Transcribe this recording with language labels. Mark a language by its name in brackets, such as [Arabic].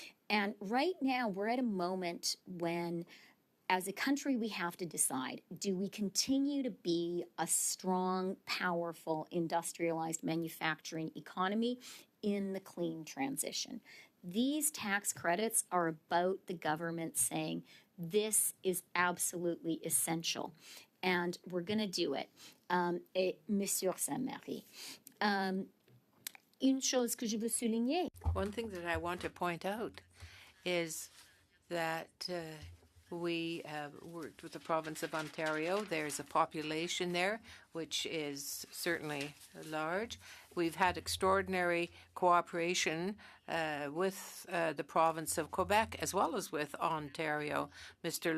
[English] And right now, we're at a moment when, as a country, we have to decide, do we continue to be a strong, powerful, industrialized manufacturing economy in the clean transition? These tax credits are about the government saying this is absolutely essential, and we're going to do it. [French] Et Monsieur Saint-Marie, une chose que je veux souligner. [English] One thing that I want to point out is that we have worked with the province of Ontario. There's a population there, which is certainly large. We've had extraordinary cooperation with the province of Quebec as well as with Ontario. Mr.